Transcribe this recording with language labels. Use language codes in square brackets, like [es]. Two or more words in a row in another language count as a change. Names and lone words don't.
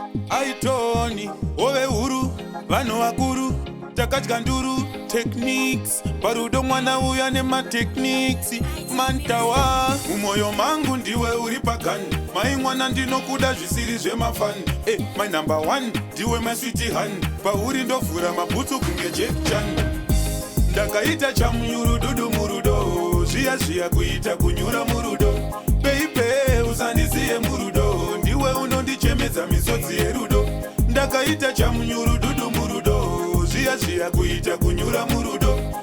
[sn] Aitoni, ove huru, vanhu vakuru, takadya nduru, techniques. Parudo mwana uya nema techniques. Mantawa, mumwoyo mangu ndiwe uri pagani. Mai mwana ndinokuda zvisiri zvemafani. [en] Eh, my number one, ndiwe my sweet honey. [sn] Pauri ndovhura mabhutsu kunge Jack Chan. Ndakaita chamunyuru dudu murudo, zviya zviya kuita kunyura murudo. Baby, usandiziye murudo, ndiwe unondichemedza misodzi yerudo. Ndakaita chamunyuru dudu murudo, zviya zviya kuita kunyura murudo.